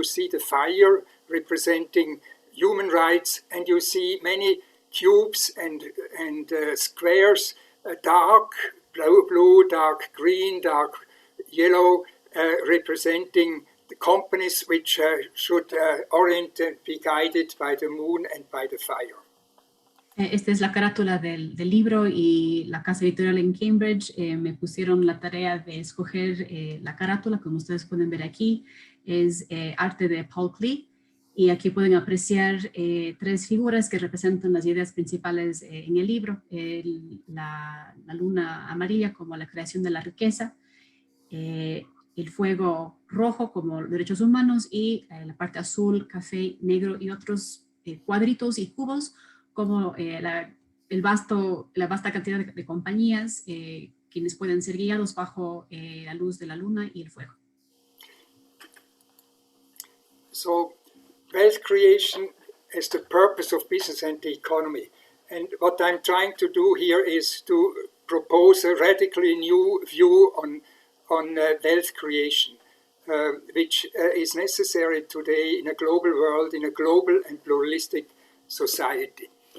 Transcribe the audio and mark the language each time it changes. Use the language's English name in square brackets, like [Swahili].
[English] You see the fire representing human rights, and you see many cubes and squares, dark blue, dark green, dark yellow, representing the companies which should orient and be guided by the moon and by the fire. [Spanish] Esta es la carátula del libro y la casa editorial en Cambridge me pusieron la tarea de escoger la carátula, como ustedes pueden ver aquí, es arte de Paul Klee, y aquí pueden apreciar 3 figuras que representan las ideas principales en el libro, la luna amarilla como la creación de la riqueza, el fuego rojo como derechos humanos y la parte azul, café, negro y otros cuadritos y cubos como la vasta cantidad de compañías quienes pueden ser guiados bajo la luz de la luna y el fuego. [English] So, wealth creation is the purpose of business and the economy. And what I'm trying to do here is to propose a radically new view on wealth creation, which is necessary today in a global world, in a global and pluralistic society.